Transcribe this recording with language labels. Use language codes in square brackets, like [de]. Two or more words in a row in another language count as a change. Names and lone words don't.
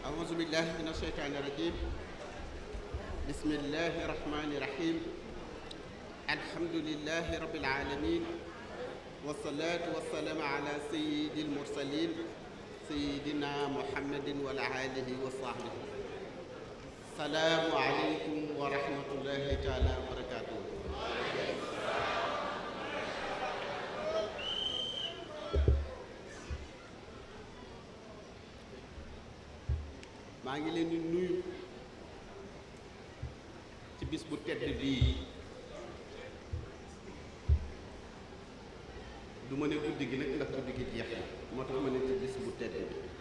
[ar] أعوذ بالله من الشيطان الرجيم بسم الله الرحمن الرحيم الحمد لله رب العالمين والصلاة والسلام على سيد المرسلين سيدنا محمد وعلى آله وصحبه السلام عليكم ورحمة الله تعالى وبركاته. [wo] maa ngi leen di nuyu ci bis bu tedd bii du ma ne guddi gi nag ndax guddi gi jeex na moo tax ma ne ci bis bu tedd bi